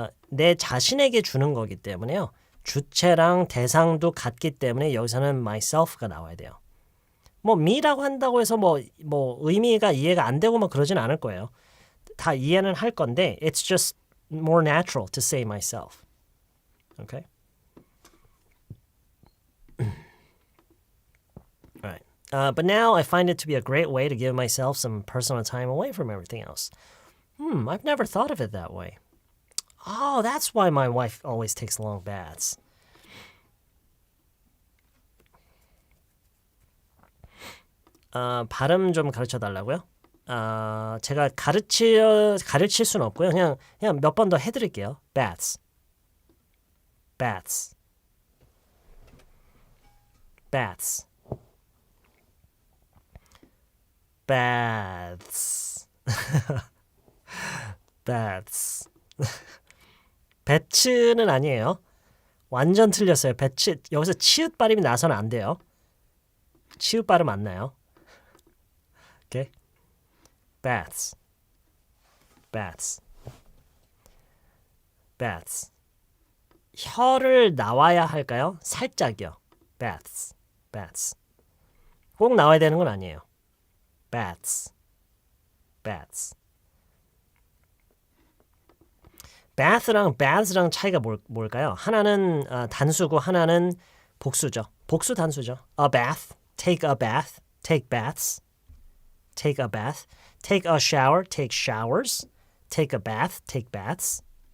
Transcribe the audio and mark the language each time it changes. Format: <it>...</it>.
<ko>내 자신에게 주는 거기 때문에요. 주체랑 대상도 같기 때문에 여기서는 myself가 나와야 돼요. 뭐 me라고 한다고 해서 뭐 의미가 이해가 안 되고 뭐 그러진 않을 거예요. 다 이해는 할 건데</ko> <en>it's just more natural to say myself. Okay? All right. But now I find it to be a great way to give myself some personal time away from everything else. I've never thought of it that way. Oh, that's why my wife always takes long baths.</en> <ko>발음 좀 가르쳐 달라고요? 제가 가르칠 수는 없고요. 그냥 몇 번 더 해드릴게요.</ko> <en>Baths, baths, baths, baths, baths.</en> <ko>배츠는 아니에요. 완전 틀렸어요. 배츠 여기서 치읓 발음이 나서는 안 돼요. 치읓 발음 안 나요.</ko> <en>Okay. Baths. Baths.</en> <ko>Baths. 혀를 나와야 할까요? 살짝이요. Baths. Baths. 꼭 나와야 되는 건 아니에요. Baths. Baths. bath랑 baths랑 차이가 뭘까요? 하나는 단수고 하나는 복수죠. 복수 단수죠.</ko> <en>A bath, take a bath, take baths, take a bath, take a shower, take showers, take a bath, take baths.</en>